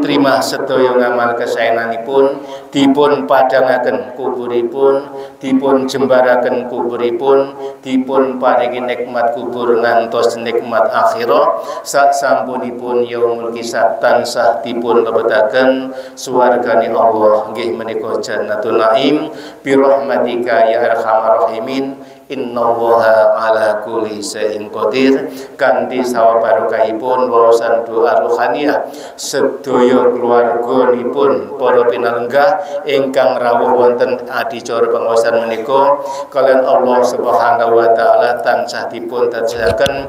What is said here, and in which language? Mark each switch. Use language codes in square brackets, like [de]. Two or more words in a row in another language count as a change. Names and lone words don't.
[jv] trima sedaya ngamal kesaenanipun dipun padangaken kuburipun dipun jembaraken kuburipun dipun paringi nikmat kubur ngantos nikmat akhirah sak sampunipun [ar] يوم الحساب [jv] tansah dipun lebetaken swargane Allah nggih menika [ar] جنة النعيم برحمتك يا أرحم الراحمين. إن الله على كل شيء قدير [jv] kanthi sawabarokahipun waosan doa rohaniyah sedaya keluarganipun para pinalenggah ingkang rawuh wonten adicara pengaosan menika kalian [ar] الله سبحانه وتعالى [jv] tansah dipun tajahaken